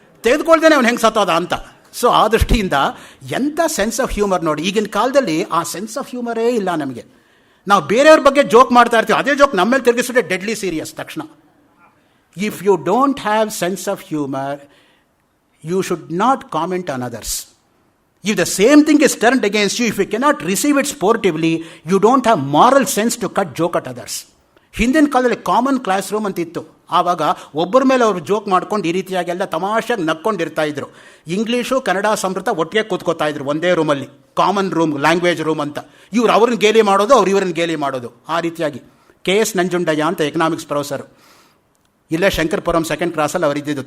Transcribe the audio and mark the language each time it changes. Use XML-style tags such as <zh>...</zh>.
<kn>ತೆಗೆದುಕೊಳ್ದೇನೆ ಅವ್ನು ಹೆಂಗೆ ಸತ್ತೋದ ಅಂತ. ಸೊ ಆ ದೃಷ್ಟಿಯಿಂದ ಎಂಥ ಸೆನ್ಸ್ ಆಫ್ ಹ್ಯೂಮರ್ ನೋಡಿ. ಈಗಿನ ಕಾಲದಲ್ಲಿ ಆ ಸೆನ್ಸ್ ಆಫ್ ಹ್ಯೂಮರೇ ಇಲ್ಲ ನಮಗೆ. ನಾವು ಬೇರೆಯವ್ರ ಬಗ್ಗೆ ಜೋಕ್ ಮಾಡ್ತಾ ಇರ್ತೀವಿ, ಅದೇ ಜೋಕ್ ನಮ್ಮ ಮೇಲೆ ತಿರುಗಿಸಿದ್ರೆ ಡೆಡ್ಲಿ ಸೀರಿಯಸ್ ತಕ್ಷಣ.</kn> <en>If you don't have sense of humour, you should not comment on others. If the same thing is turned against you, if you cannot receive it sportively, you don't have moral sense to cut joke at others.</en> <kn>ಹಿಂದಿನ ಕಾಲದಲ್ಲಿ common class room ಅಂತ ಇತ್ತು. ಆವಾಗ ಒಬ್ಬರ ಮೇಲೆ ಅವರು joke ಮಾಡ್ಕೊಂಡು ಈ ರೀತಿಯಾಗೆಲ್ಲ ತಮಾಷೆಗೆ ನಕ್ಕೊಂಡಿರ್ತಾ ಇದ್ರು. ಇಂಗ್ಲೀಷು ಕನ್ನಡ ಸಂಸ್ಕೃತ ಒಟ್ಟಿಗೆ ಕೂತ್ಕೋತಾ ಇದ್ರು ಒಂದೇ ರೂಮಲ್ಲಿ, ಕಾಮನ್ ರೂಮ್, ಲ್ಯಾಂಗ್ವೇಜ್ ರೂಮ್ ಅಂತ. ಇವ್ರು ಅವ್ರನ್ನ ಗೇಲಿ ಮಾಡೋದು, ಅವ್ರು ಇವ್ರನ್ನ ಗೇಲಿ ಮಾಡೋದು. ಆ ರೀತಿಯಾಗಿ KS ನಂಜುಂಡಯ್ಯ ಅಂತ ಎಕನಾಮಿಕ್ಸ್ ಪ್ರೊಫೆಸರ್, ಇಲ್ಲೇ ಶಂಕರಪುರಂ ಸೆಕೆಂಡ್ ಕ್ಲಾಸಲ್ಲಿ ಅವರು ಇದ್ದಿದ್ದು.</kn>